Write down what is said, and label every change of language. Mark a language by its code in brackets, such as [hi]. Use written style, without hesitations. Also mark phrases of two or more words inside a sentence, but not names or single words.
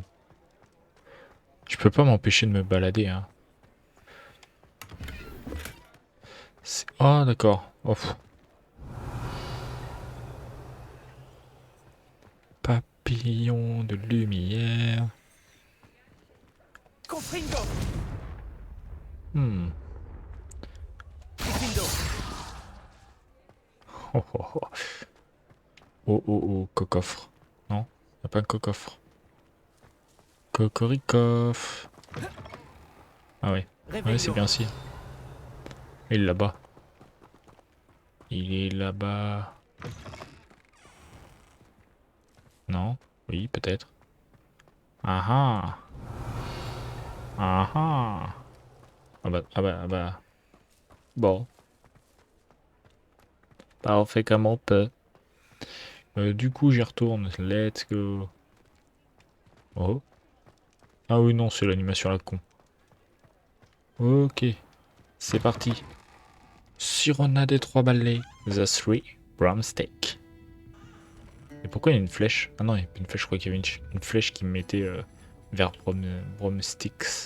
[fr] Je peux pas m'empêcher de me balader, hein. Oh, d'accord. Oh. Papillon de lumière. Confringo. Oh, oh, oh. Oh, cocoffre. Non, y'a pas un cocoffre. Cocoricoff. Ah ouais. Ouais, c'est bien si. Il est là-bas. Il est là-bas. Non? Oui, peut-être. Ah ah. Ah ah. Ah bah. Bon. Bah, on fait comme on peut. Du coup, j'y retourne. [en] Let's go. [fr] Oh. Ah oui, non, c'est l'animation à la con. Ok. C'est parti. Sirona des 3 balais. The 3 Broomstick. Et pourquoi il y a une flèche? Ah non, il y a pas une flèche, je crois qu'il y avait une flèche qui me mettait vers Broomsticks.